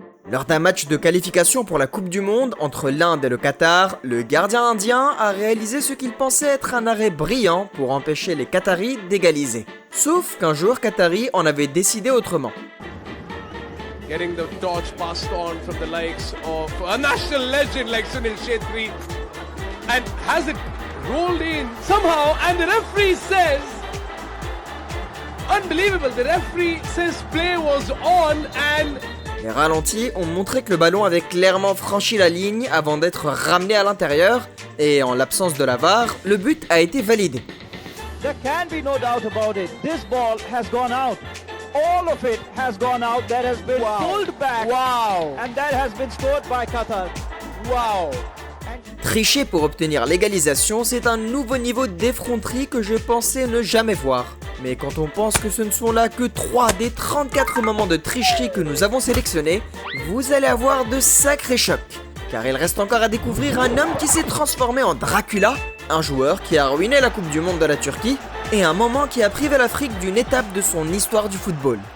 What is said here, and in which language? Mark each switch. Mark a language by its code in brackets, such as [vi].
[fr] Lors d'un match de qualification pour la Coupe du Monde entre l'Inde et le Qatar, le gardien indien a réalisé ce qu'il pensait être un arrêt brillant pour empêcher les Qataris d'égaliser. Sauf qu'un joueur qatari en avait décidé autrement. [en] Getting the torch passed on from the likes of a national legend like Sunil Chhetri, and has it rolled in somehow, and the referee says, unbelievable, the referee says play was on and... [fr] Les ralentis ont montré que le ballon avait clairement franchi la ligne avant d'être ramené à l'intérieur, et en l'absence de la VAR, le but a été validé. [en] There can be no doubt about it, this ball has gone out. All of it has gone out, that has been pulled back, and that has been scored by Qatar. Wow! [fr] Tricher pour obtenir l'égalisation, c'est un nouveau niveau d'effronterie que je pensais ne jamais voir. Mais quand on pense que ce ne sont là que 3 des 34 moments de tricherie que nous avons sélectionnés, vous allez avoir de sacrés chocs. Car il reste encore à découvrir un homme qui s'est transformé en Dracula, un joueur qui a ruiné la Coupe du Monde de la Turquie, et un moment qui a privé l'Afrique d'une étape de son histoire du football.